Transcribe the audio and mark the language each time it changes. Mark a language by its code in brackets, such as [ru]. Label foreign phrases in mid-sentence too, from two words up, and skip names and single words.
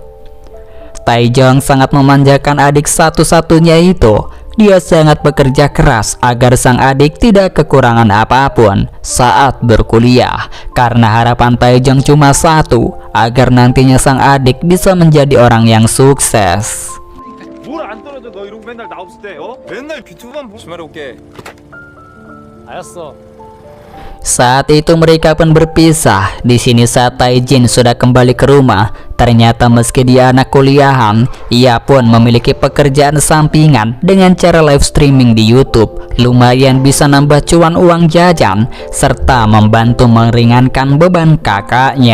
[id] Tae-jong sangat memanjakan adik satu-satunya itu. Dia sangat bekerja keras agar sang adik tidak kekurangan apapun saat berkuliah karena harapan Tae-jong cuma satu, agar nantinya sang adik bisa menjadi orang yang sukses. [ko] 뭘안 떨어져 너 이러고 맨날 나 없을 때 맨날 유튜브만 보지 말아 올게. 알았어. [id] Saat itu mereka pun berpisah. Di sini saat Tae-jin sudah kembali ke rumah, ternyata meski dia anak kuliahan, ia pun memiliki pekerjaan sampingan dengan cara live streaming di YouTube. Lumayan bisa nambah cuan uang jajan serta membantu meringankan beban kakaknya.